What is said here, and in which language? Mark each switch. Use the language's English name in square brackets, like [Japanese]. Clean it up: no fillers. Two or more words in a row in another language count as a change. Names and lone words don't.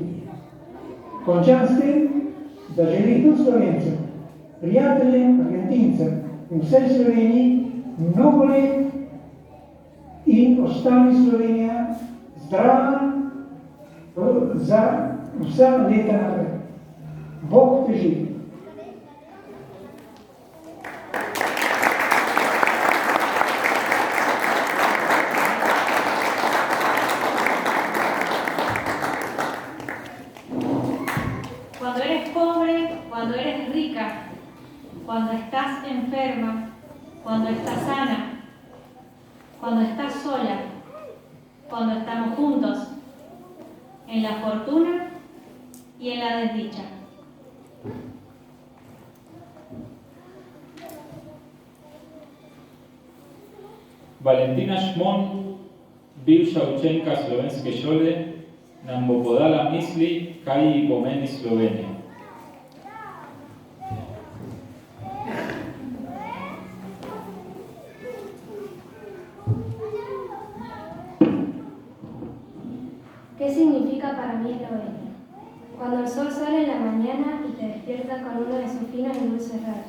[Slovenian] Končam s tem, da želim tudi Slovencem, prijateljem, Argentincem in vsej Sloveniji mnogo let in ostali Slovenija zdrava za vsa leta naprej. Bog te živi. [Spanish] Cuando eres pobre, cuando eres rica, cuando estás enferma, cuando estás sana, cuando estás sola, cuando estamos juntos, en la fortuna y en la desdicha. [Slovenian] Valentina Šmon, bivša učenka slovenske šole, nam bo podala misli, kaj ji pomeni Slovenija. [Spanish] ¿Qué significa para mí Eslovenia? Cuando el sol sale en la mañana y te despierta con uno de sus finos y dulces rayos.